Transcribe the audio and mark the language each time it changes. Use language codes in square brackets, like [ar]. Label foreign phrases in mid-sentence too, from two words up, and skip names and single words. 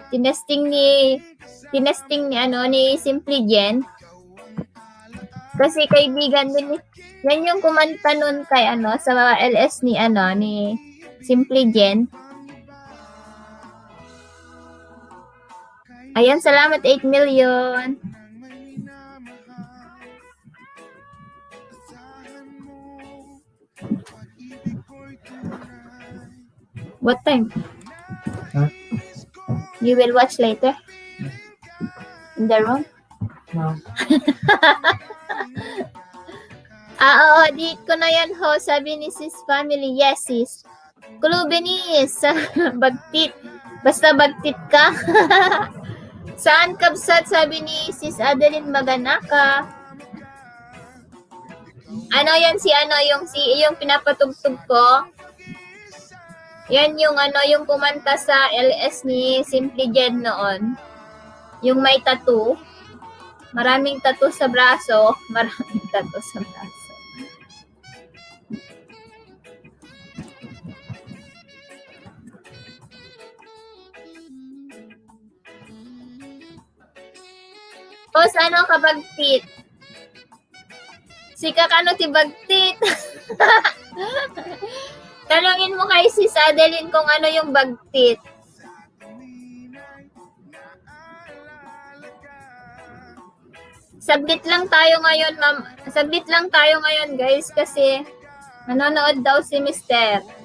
[tl] Tinesting ni Simply Jen. Kasi kaibigan din yan yung kumanta nun kay sa LS ni Simply Jen. Ayan, salamat 8 million. [en] What time? Huh? You will watch later? In the room? No. [tl] Oo, di ko na yan ho, sabi ni sis family. [en] Yes, sis. [ilo] Kulubinis, bagtit. Basta bagtit ka. Saan kabsat, [tl] sabi ni sis Adeline Maganaka. Yan yung pinapatugtog ko. Yan yung yung kumanta sa LS ni Simply Jen noon. Yung may tattoo. Maraming tattoo sa braso. Tapos kabagtit? [ilo] Sika ti bagtit. [tl] Tanungin mo kay sis Adeline kung ano yung bagtit. Saglit lang tayo ngayon, ma'am. Saglit lang tayo ngayon, guys, kasi nanonood daw si Mr.